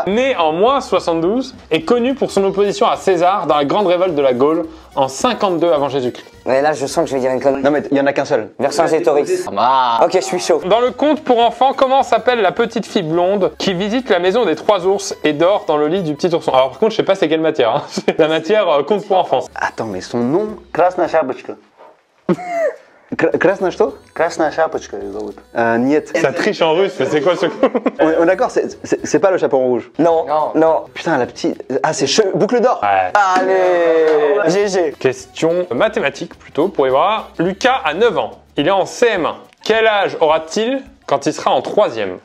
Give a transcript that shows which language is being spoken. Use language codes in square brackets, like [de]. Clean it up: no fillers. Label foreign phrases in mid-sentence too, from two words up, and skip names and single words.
[fr] né en moins 72, est connu pour son opposition à César dans la grande révolte de la Gaule en 52 avant Jésus-Christ? Ouais, là je sens que je vais dire une connerie. Non mais il y en a qu'un seul. Vercingétorix. Ah. Ok, je suis chaud. Dans le conte pour enfants, comment s'appelle la petite fille blonde qui visite la maison des 3 ours et dort dans le lit du petit ourson? Alors par contre, je sais pas c'est quelle matière. Hein. C'est la matière conte pour enfants. Attends, mais son nom... [ru] Красная шапочка. Krasna что? Красная шапочка ее зовут. [fr] Niet. Ça triche en russe, mais c'est quoi ce coup? On est d'accord, c'est pas le chaperon rouge. Non, non. Putain, la petite... Ah, c'est boucle d'or. Ouais. Allez, GG. Question mathématique plutôt pour Ibra. Lucas a 9 ans. Il est en CM1. Quel âge aura-t-il quand il sera en 3e?